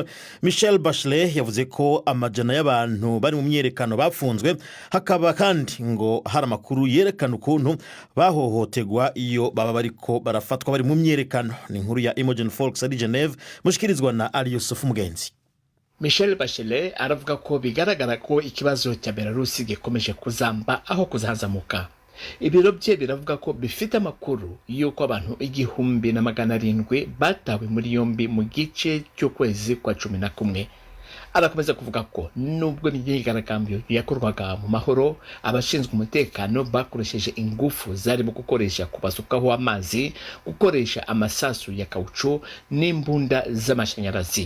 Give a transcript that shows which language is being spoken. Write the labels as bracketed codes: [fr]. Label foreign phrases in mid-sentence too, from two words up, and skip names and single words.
[rn] Michelle Bachelet yavuze ko amajana y'abantu bari mu myerekano bafunzwe, hakaba kandi ngo hari amakuru yerekana ukuntu bahohotegwa iyo baba bariko barafatwa bari mu myerekano. Ni inkuru ya Imogen Folks ari Geneve mushikirizwa na Ali Yusufu Mugenzi. [rw] Michelle Bachelet aravuga ko bigaragara ko ikibazo cya Belarus gikomeje kuzamba aho kuzazamuka. Ibiro bye biravuga ko bifite amakuru y'uko abantu 1,700 batawe muri yombi mu gice cy'ukwezi kwa 11. Arakomeza kuvuga ko nubwo imyigaragambyo yakorwaga mu mahoro, abashinzwe umutekano bakoresheje ingufu zarimo gukoresha kubasukaho amazi, gukoresha amasasu ya kauchu n'imbunda z'amashanyarazi.